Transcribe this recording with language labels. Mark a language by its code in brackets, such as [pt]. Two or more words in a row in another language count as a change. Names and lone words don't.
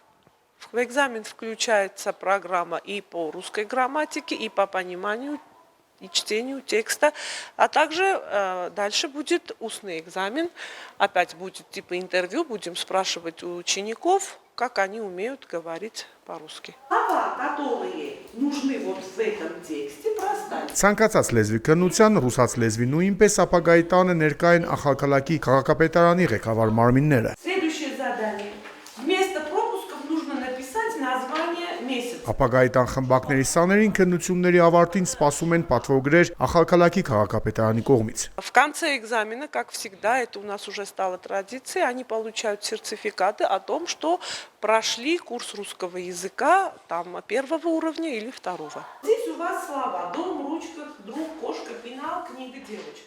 [ru] В экзамен включается программа и по русской грамматике, и по пониманию и чтению текста, а также дальше будет устный экзамен, опять будет типа интервью, будем спрашивать у учеников, как они умеют говорить по-русски. Слова, которые нужны вот в этом тексте, проставить. [hy] Ցանկացած լեզվի քննության ռուսաց լեզվի նույնպես ապագայի տանը ներկա են Ախալքալակի քաղաքապետարանի ղեկավար մարմինները։ [ru] Следующее задание. Вместо пропусков нужно написать название месяца. [hy] Ապագայի տան խմբակների սաներին քննությունների ավարտին սպասում են պատվոգրեր Ախալքալակի քաղաքապետարանի կողմից։ [ru] В конце экзамена, как всегда, это у нас уже стало традицией, они получают сертификаты о том, что прошли курс русского языка там первого уровня или второго. Здесь у вас слова: дом, ручка, друг, кошка, пенал, книга, девочка.